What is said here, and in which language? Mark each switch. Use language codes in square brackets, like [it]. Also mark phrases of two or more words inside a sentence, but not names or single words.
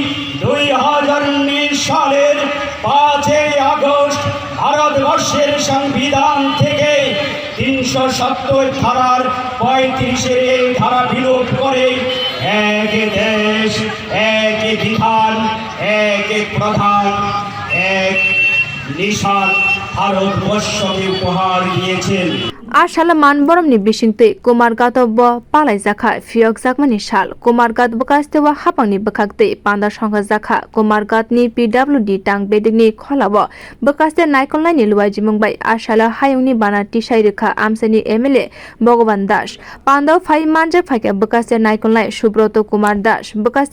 [bn] 2019 সালের 5 আগস্ট ভারতবর্ষের সংবিধান থেকে 370 ধারার 35 এই ধারা বিলোপ করে এক দেশ এক বিধান এক প্রধান এক নিশান ভারতবর্ষকে উপহার দিয়েছেন [trp] আর সালা borom ni bising tui kumargat bo palaijak phiyokjak mani sal kumargat bwkhaste wa hapangni bwkhak panda songhajak kumargat ni PWD tang bedikni kholabo bwkhaste naikolnai ni luwajimung bai asala hayungni bana tisai rekha amsani MLA Bhagwan Das panda phai manje phaike bwkhaste naikolnai Subroto Kumar Das bwkhaste